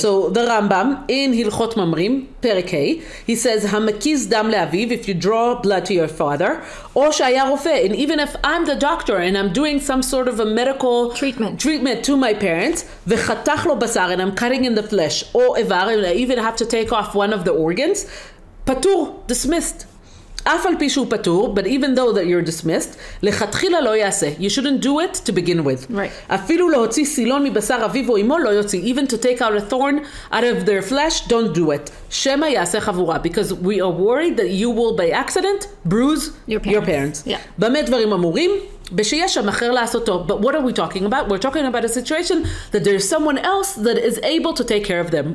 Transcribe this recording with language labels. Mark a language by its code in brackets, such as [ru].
[en] So the Rambam in Hilchot Mamrim, Perek Hey, he says, [he] Hamakiz dam le'aviv, [en] if you draw blood to your father, or [he] shaya rofeh, [en] and even if I'm the doctor and I'm doing some sort of a medical treatment to my parents, [he] v'chatach lo basar, [en] and I'm cutting in the flesh, or evar, and I even have to take off one of the organs, patur, dismissed. [he] אף על פי שהוא פטור, [en] but even though that you're dismissed, [he] לכתחילה לא יעשה. [en] You shouldn't do it to begin with. Right. [he] אפילו להוציא סילון מבשר אביו או אמו לא יוציא. [en] Even to take out a thorn out of their flesh, don't do it. [he] שמא יעשה חבורה. [en] Because we are worried that you will by accident bruise your parents. Yeah. [he] במה דברים אמורים? בשיש שם אחר לעשותו. [en] But what are we talking about? We're talking about a situation that there's someone else that is able to take care of them.